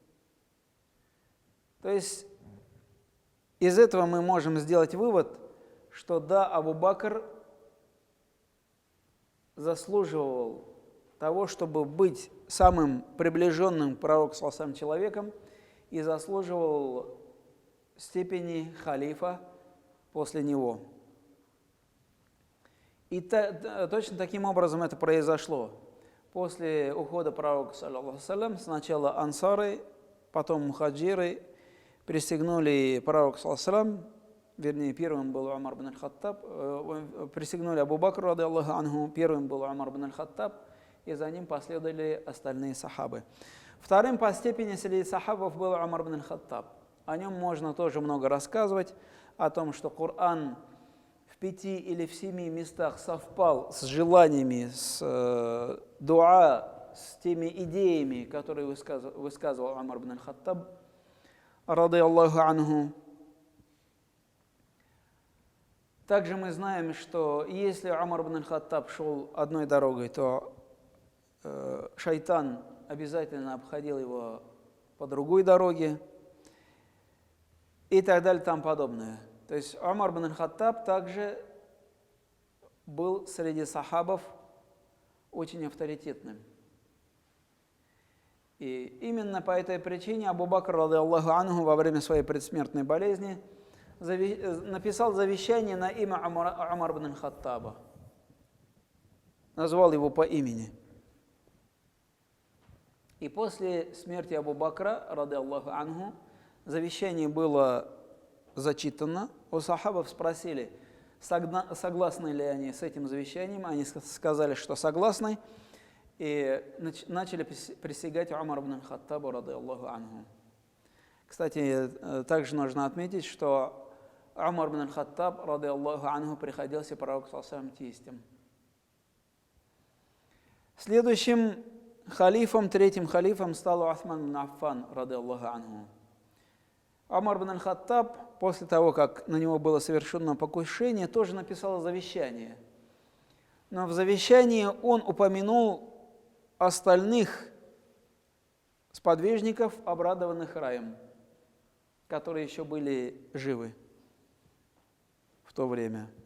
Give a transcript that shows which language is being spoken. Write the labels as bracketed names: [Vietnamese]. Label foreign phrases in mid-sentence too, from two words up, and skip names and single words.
[Russian] То есть из этого мы можем сделать вывод, что да, Абу Бакр заслуживал того, чтобы быть самым приближенным к пророку ﷺ человеком, и заслуживал степени халифа после него. И точно таким образом это произошло. После ухода пророка, ﷺ, сначала ансары, потом мухаджиры присягнули пророку, ﷺ, вернее, первым был Умар ибн аль-Хаттаб, присягнули Абу Бакру, [Arabic] رضي الله عنه, [Russian] первым был Умар ибн аль-Хаттаб, и за ним последовали остальные сахабы. Вторым по степени среди сахабов был Умар ибн аль-Хаттаб. О нем можно тоже много рассказывать, о том, что Коран в 5 или в 7 местах совпал с желаниями, с дуа, с теми идеями, которые высказывал Умар ибн аль-Хаттаб, [Arabic] رضي الله عنه. [Russian] Также мы знаем, что если Умар ибн аль-Хаттаб шел одной дорогой, то шайтан обязательно обходил его по другой дороге и так далее, и тому подобное. То есть Умар ибн аль-Хаттаб также был среди сахабов очень авторитетным. И именно по этой причине Абу Бакр, [Arabic] رضي الله عنه, [Russian] во время своей предсмертной болезни написал завещание на имя Умар ибн аль-Хаттаба. Назвал его по имени. И после смерти Абу Бакра, [Arabic] رضي الله عنه, [Russian] завещание было зачитано. У сахабов спросили, согласны ли они с этим завещанием. Они сказали, что согласны. И начали присягать Умар ибн аль-Хаттабу, [Arabic] رضي الله عنه. [Russian] Кстати, также нужно отметить, что Умар ибн аль-Хаттаб, [Arabic] رضي الله عنه, [Russian] приходился пророку ﷺ тестем. Следующим халифом, третьим халифом стал Усман ибн Аффан, [Arabic] رضي الله عنه. [Russian] Умар ибн аль-Хаттаб, после того, как на него было совершено покушение, тоже написал завещание. Но в завещании он упомянул остальных сподвижников, обрадованных раем, которые еще были живы в то время.